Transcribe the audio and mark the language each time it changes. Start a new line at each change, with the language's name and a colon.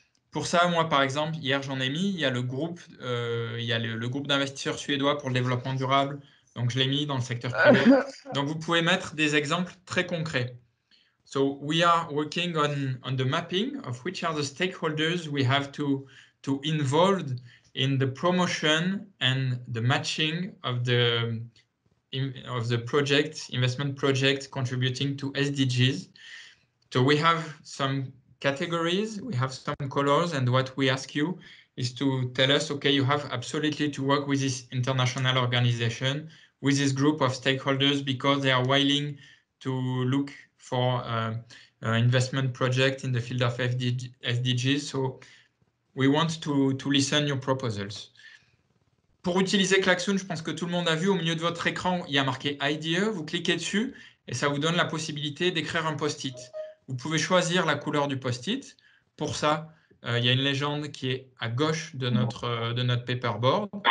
French: Pour ça, moi, par exemple, hier, j'en ai mis, il y a le groupe, le groupe d'investisseurs suédois pour le développement durable. Donc, je l'ai mis dans le secteur privé. Donc, vous pouvez mettre des exemples très concrets.
English: So, we are working on the mapping of which are the stakeholders we have to involve in the promotion and the matching of the project, investment project contributing to SDGs. So we have some categories, we have some colors, and what we ask you is to tell us, okay, you have absolutely to work with this international organization, with this group of stakeholders, because they are willing to look for investment project in the field of SDGs. So we want to listen your proposals.
French: Pour utiliser Klaxoon, je pense que tout le monde a vu au milieu de votre écran, il y a marqué IDE. Vous cliquez dessus et ça vous donne la possibilité d'écrire un post-it. Vous pouvez choisir la couleur du post-it. Pour ça, il y a une légende qui est à gauche de notre paperboard.